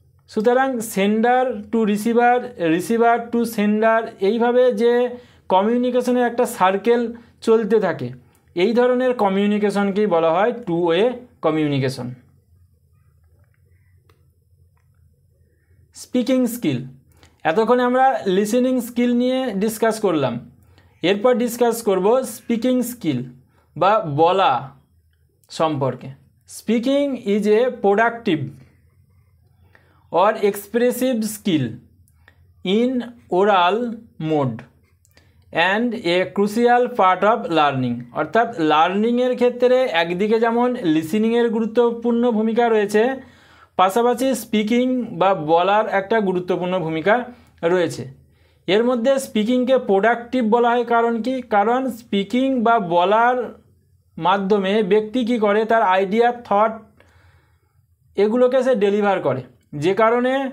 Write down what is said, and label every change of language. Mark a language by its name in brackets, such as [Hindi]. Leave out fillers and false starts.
[Bangla] সুতরাং sender two receiver, receiver two sender, এইভাবে যে কমিউনিকেশনের একটা সার্কেল চলতে থাকে, এই ধরনের কমিউনিকেশনকেই বলা হয় two way communication. Speaking skill. এতক্ষণে আমরা লিসেনিং স্কিল নিয়ে ডিসকাস করলাম, এরপর ডিসকাস করব স্পিকিং স্কিল বা বলা সম্পর্কে। [English] Speaking is a productive or expressive skill in oral mode and a crucial part of learning। [Bangla] অর্থাৎ লার্নিংয়ের ক্ষেত্রে একদিকে যেমন লিসেনিংয়ের গুরুত্বপূর্ণ ভূমিকা রয়েছে, পাশাপাশি স্পিকিং বা বলার একটা গুরুত্বপূর্ণ ভূমিকা রয়েছে। এর মধ্যে স্পিকিংকে প্রোডাক্টিভ বলা হয় কারণ কি? কারণ স্পিকিং বা বলার মাধ্যমে ব্যক্তি কী করে তার আইডিয়া, থট এগুলোকে সে ডেলিভার করে, যে কারণে